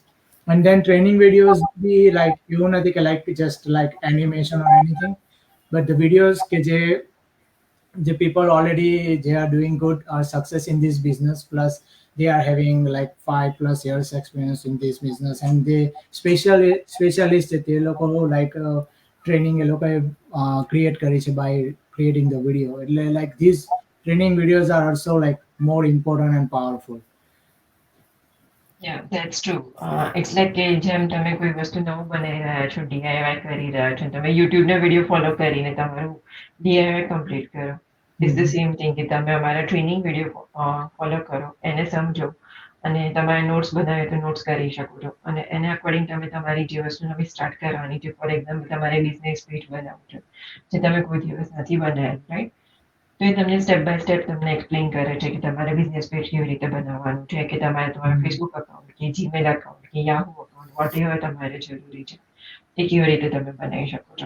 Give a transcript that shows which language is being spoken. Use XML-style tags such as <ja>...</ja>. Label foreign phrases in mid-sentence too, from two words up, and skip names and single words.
<en>And then training videos be like</en> <gu>એવું નથી કે</gu> <en>like just like animation or anything, but the videos કે the people already they are doing good or success in this business, plus they are having like 5+ years experience in this business, and they specialist they લોકો like training</en> <gu>એ લોકોએ create કરી છે</gu> <en>by creating the video. Like these training videos are also like more important and powerful. Yeah, that's true. It's like</en> <gu>કે જેમ તમે કોઈ વસ્તુ નવું બનાવી રહ્યા છો, DIY કરી રહ્યા છો, તમે YouTube નો</gu> <en>video follow</en> <gu>કરીને તમારું</gu> <en>DIY complete</en> <gu>કરો.</gu> <en>It's the same thing</en> <gu>કે તમે અમારા</gu> <en>training video follow</en> <gu>કરો, એને સમજો અને તમારે નોટ્સ બનાવે તો નોટ્સ કરી શકો છો, અને એને અકોર્ડિંગ તમે તમારી જે વસ્તુ નવી સ્ટાર્ટ કરવાની છે,</gu> <en>for example</en> <gu>તમારે</gu> <en>business page</en> <gu>બનાવવું છે જે તમે કોઈ દિવસ નથી બનાવ્યું, રાઈટ? તો એ તમને</gu> <en>step by step</en> <gu>તમને એક્સપ્લેન કરે છે કે તમારે</gu> <en>business page</en> <gu>કેવી રીતે બનાવવાનું છે, કે તમારે તમારું</gu> <en>Facebook account</en> <gu>કે</gu> <en>Gmail account</en> <gu>કે</gu> <en>Yahoo account whatever</en> <gu>તમારે જરૂરી છે એ કેવી રીતે તમે બનાવી શકો છો.</gu>